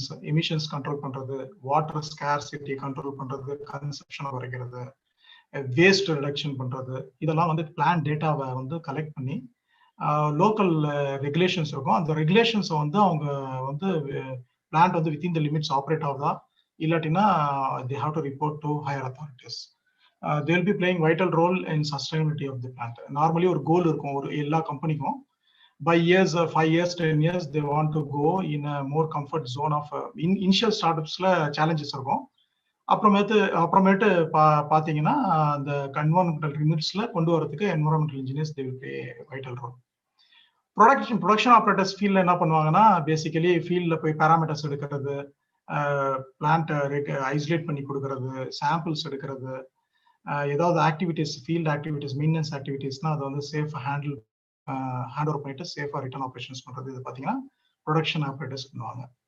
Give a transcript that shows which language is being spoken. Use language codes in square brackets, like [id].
[ta] Emissions control பண்றது, water scarcity control பண்றது, கன்சப்ஷனை குறைக்கிறது, வேஸ்ட் ரிடக்ஷன் பண்றது, இதெல்லாம் வந்து பிளான் டேட்டாவை வந்து கலெக்ட் பண்ணி லோக்கல் ரெகுலேஷன்ஸ் இருக்கும். அந்த ரெகுலேஷன்ஸை வந்து அவங்க வந்து பிளான்ட் வந்து வித்தின் த லிமிட்ஸ் ஆப்ரேட் ஆகுதா இல்லாட்டினா [en] they have to report to higher authorities. They will be playing vital role in sustainability of the plant. [ta] Normally ஒரு கோல் இருக்கும் ஒரு எல்லா கம்பெனிக்கும். [en] By years, 5 years, 10 years, they want to go in a more comfort zone of initial startupsல challenges இருக்கும். [ta] அப்புறமேட்டு பாத்தீங்கன்னா அந்த environmental லிமிட்ஸ்ல கொண்டு வரதுக்கு environmental engineers [en] they will play vital role. [ta] Production operators ஃபீல்ட்ல என்ன பண்ணுவாங்கன்னா, பேசிக்கலி ஃபீல்ட்ல போய் பேராமீட்டர்ஸ் எடுக்கிறது, பிளான்ட் ஐசோலேட் பண்ணி கொடுக்கறது, சாம்பிள்ஸ் எடுக்கிறது, ஏதாவது ஆக்டிவிட்டிஸ் ஃபீல்ட் ஆக்டிவிட்டிஸ் மெயின்டெனன்ஸ் ஆக்டிவிட்டிஸ்னா அதை வந்து சேஃப் ஹேண்ட் ஓவர் பண்ணிட்டு சேஃபா ரிட்டர்ன் ஆப்ரேஷன்ஸ் பண்றது, இது பாத்தீங்கன்னா ப்ரொடக்ஷன் ஆப்ரேட்டர்ஸ் பண்ணுவாங்க.